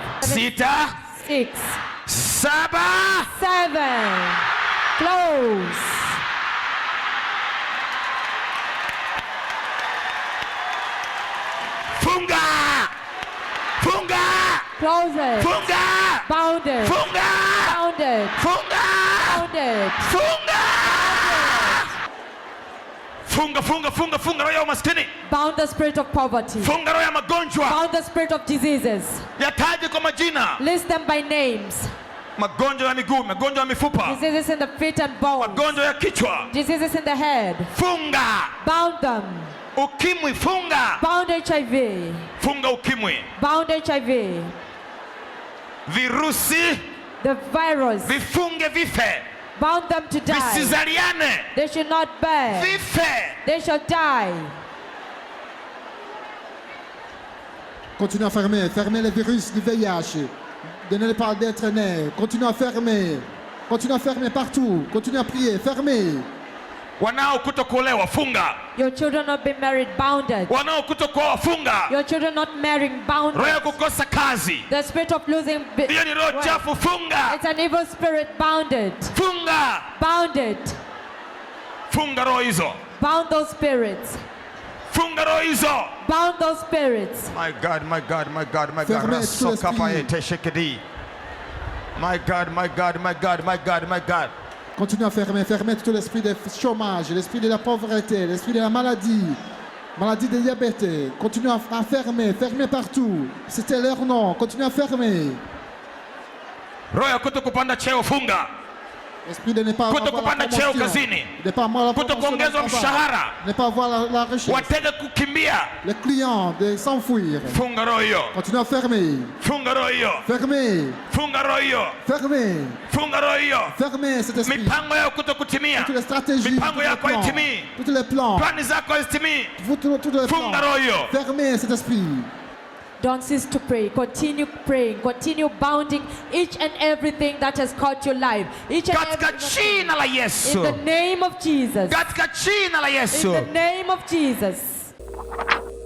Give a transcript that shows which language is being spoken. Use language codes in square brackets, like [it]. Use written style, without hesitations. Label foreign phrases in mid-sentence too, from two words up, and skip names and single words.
[sw] sita, [en] six, [sw] saba, [en] seven. Close. [sw] Funga! Funga! [en] Close it. [sw] Funga! [en] Bounded. [sw] Funga! [en] Bounded. [sw] Funga! [en] Bounded. [sw] Funga! Funga, funga, funga, funga roho ya umaskini. [en] Bound the spirit of poverty. [sw] Funga roho ya magonjwa. [en] Bound the spirit of diseases. [sw] Yataje kwa majina. [en] List them by names. [sw] Magonjwa ya miguu, magonjwa ya mifupa. [en] Diseases in the feet and bones. [sw] Magonjwa ya kichwa. [en] Diseases in the head. [sw] Funga. [en] Bound them. [sw] Ukimwi, funga. [en] Bound HIV. [sw] Funga ukimwi. [en] Bound HIV. [sw] Virusi. [en] The virus. [sw] Vifunge vife. [en] Bound them to die. [sw] Visizaliane. [en] They should not bear. [sw] Vife. [en] They shall die. [fr] Continue à fermer. Fermez les virus du VIH. Donnez-les pas d'être nés. Continue à fermer. Continue à fermer partout. Continue à prier. Fermez. [sw] Wanao kutokuolewa, funga. [en] Your children not be married, bounded. [sw] Wanao kutokuoa, funga. [en] Your children not marrying, bounded. [sw] Roho ya kukosa kazi. [en] The spirit of losing. [sw] Hiyo ni roho chafu, funga. [en] It's an evil spirit, bounded. [sw] Funga. [en] Bounded. [sw] Funga roho hizo. [en] Bound those spirits. [sw] Funga roho hizo. [en] Bound those spirits. My God, my God, my God, my God. [fr] Fermez tout l'esprit. [en] My God, my God, my God, my God, my God. [fr] Continue à fermer. Fermez tout l'esprit de chômage, l'esprit de la pauvreté, l'esprit de la maladie, maladie de diabète. Continue à fermer. Fermez partout. C'était leur nom. Continue à fermer. [sw] Roho ya kutokupanda cheo, funga. [fr] Esprit de ne pas avoir [sw] kutokupanda cheo kazini, kutokuongezwa mshahara, [fr] ne pas avoir la recherche, [sw] wateja kukimbia, [fr] les clients de s'enfuir. [sw] Funga roho hiyo. [fr] Continue à fermer. [sw] Funga roho hiyo. [fr] Fermez. [sw] Funga roho hiyo. [fr] Fermez. [sw] Funga roho hiyo. [fr] Fermez cet esprit. [sw] Mipango yako kutokutimia. [fr] Toutes les stratégies. [sw] Mipango yako haitimii. [fr] Tous les plans. [sw] Plani zako hazitimii. [fr] Tous les plans. [sw] Funga roho hiyo. [fr] Fermez cet esprit. [en] Don't cease to pray. Continue praying. Continue bounding each and everything that has caught your life. Each and [sw] Katika [en] everything. [sw] jina la Yesu. [en] In the name of Jesus. [sw] Katika jina la Yesu. [en] In the name of Jesus.